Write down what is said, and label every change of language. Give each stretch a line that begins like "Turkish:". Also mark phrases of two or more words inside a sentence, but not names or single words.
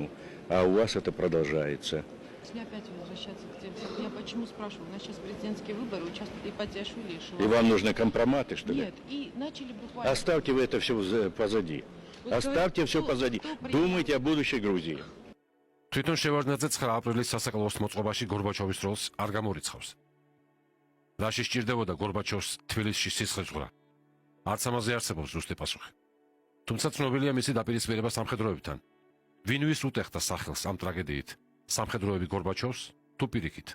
Russian: А у вас это продолжается. Если опять возвращаться к тем, я почему спрашиваю, у нас сейчас президентские выборы, участвуют и Патиашвили, и Шеварднадзе. И вам нужны компроматы, что ли? Нет, и начали буквально... Оставьте вы это все позади. Оставьте все позади. Думайте о будущей Грузии.
Georgian: თვითონ შევარდნაძე 9 აპრილის სასაკლაოს მოწყობაში გორბაჩოვის როლს არ გამორიცხავს. რაში სჭირდებოდა გორბაჩოვს თბილისში სისხლისღვრა? არც ამაზე არსებობს ზუსტი პასუხი. თუმცა ცნობილია მისი დაპირისპირება სამხედროებთან. ვინ ვის უტეხდა სახელს ამ ტრაგედიით? სამხედროები გორბაჩოვს თუ პირიქით?